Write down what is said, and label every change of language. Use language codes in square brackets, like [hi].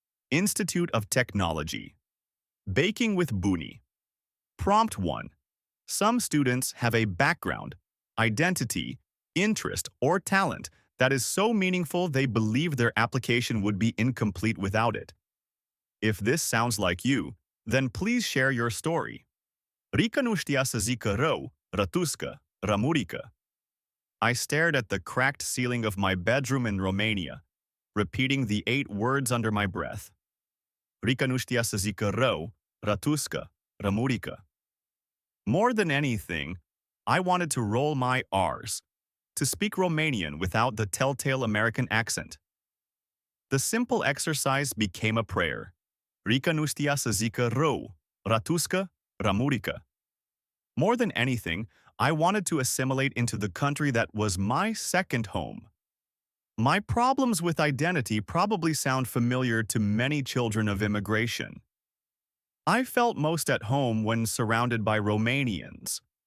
[en] Institute of Technology. Baking with Buni. Prompt 1. Some students have a background, identity, interest, or talent that is so meaningful they believe their application would be incomplete without it. If this sounds like you, then please share your story. [ro] Rika nuștia să zică rău, rătuscă, rămurică. [en] I stared at the cracked ceiling of my bedroom in Romania, repeating the 8 words under my breath. [ro] Rika nuștia să zică rău, rătuscă, rămurică. [en] More than anything, I wanted to roll my R's, to speak Romanian without the telltale American accent. The simple exercise became a prayer. [ro] Rika nuștia să zică rău, rătuscă, rămurică. [en] More than anything, I wanted to assimilate into the country that was my second home. My problems with identity probably sound familiar to many children of immigration. I felt most at home when surrounded by Romanians.